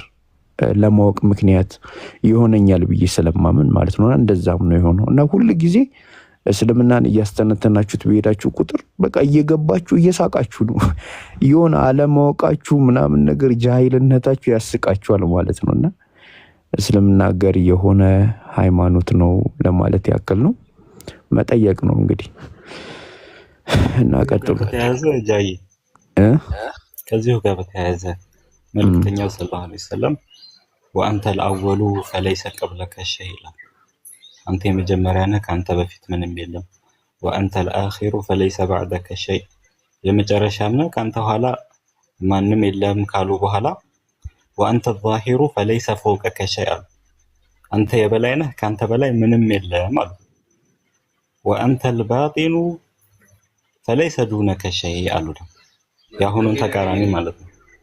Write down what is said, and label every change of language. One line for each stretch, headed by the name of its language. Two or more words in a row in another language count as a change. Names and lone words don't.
Amharic: ለማወቅ ምክንያት ይሆነኛል ብዬ ስለማምን ማለት ነው። እንደዛም ነው የሆነው። እና ሁሉ ጊዜ እስልምናን እያስተነተናችሁት በሄዳችሁ ቁጥር በቃ እየገባችሁ እየሳቃችሁ ነው። የሆነ አለማወቃችሁ ምናምን ነገር ጃሂልነታችሁ ያስቃችኋል ማለት ነውና እስልምና ገር የሆነ ሃይማኖት ነው ለማለት ያክል ነው። መጠየቅ ነው እንግዲህ። እና ቀጥሉ ተያዘ ጃይ ከዚሁ ጋር በተያያዘ መልእክተኛው
Arabic: صلى الله عليه وسلم
Amharic: ወአንተ
Arabic: الأول فليس قبلك شيء
Amharic: አንተ የመጀመሪያ ነህ ካንተ በፊት ምንም የለም። ወአንተ
Arabic: الآخر فليس بعدك شيء
Amharic: የመጨረሻም ነህ ካንተ ኋላ ማንም የለም ካሉ በኋላ ወአንተ
Arabic: الظاهر فليس فوقك شيء
Amharic: አንተ የበላይ ነህ ካንተ በላይ ምንም የለም አሉ። ወአንተ
Arabic: الباطن فليس دونك شيء
Amharic: አሉ። ያሁኑን ተቃራኒ ማለት ነው።